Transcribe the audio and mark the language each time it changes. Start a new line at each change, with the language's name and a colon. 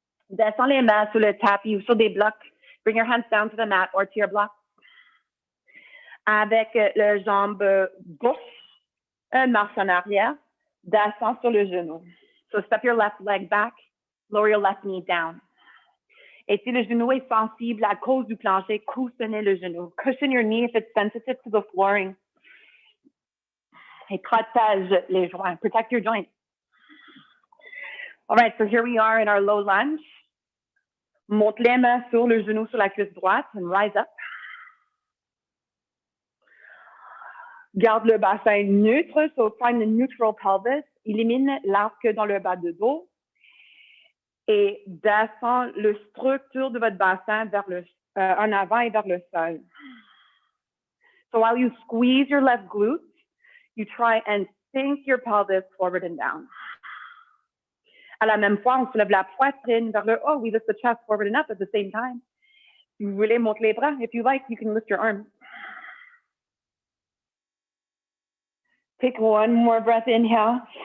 French: Descends les mains sur le tapis ou sur des blocs.
English: Bring your hands down to the mat or to your block.
French: Avec la jambe gauche, une marche en arrière. Descends sur le genou.
English: So step your left leg back. Lower your left knee down.
French: Et si le genou est sensible à cause du plancher, coussonnez le genou.
English: Cushion your knee if it's sensitive to the flooring.
French: Et protège les joints.
English: Protect your joints. All right, so here we are in our low lunge.
French: Monte les mains sur le genou, sur la cuisse droite,
English: and rise up.
French: Garde le bassin neutre,
English: so find the neutral pelvis.
French: Élimine l'arc dans le bas de dos. Et descend la structure de votre bassin vers en avant et vers le sol.
English: So while you squeeze your left glute, you try and sink your pelvis forward and down.
French: À la même fois, on soulève la poitrine vers le haut.
English: We lift the chest forward and up at the same time.
French: Si vous voulez, monte les bras.
English: If you like, you can lift your arms. Take one more breath, inhale.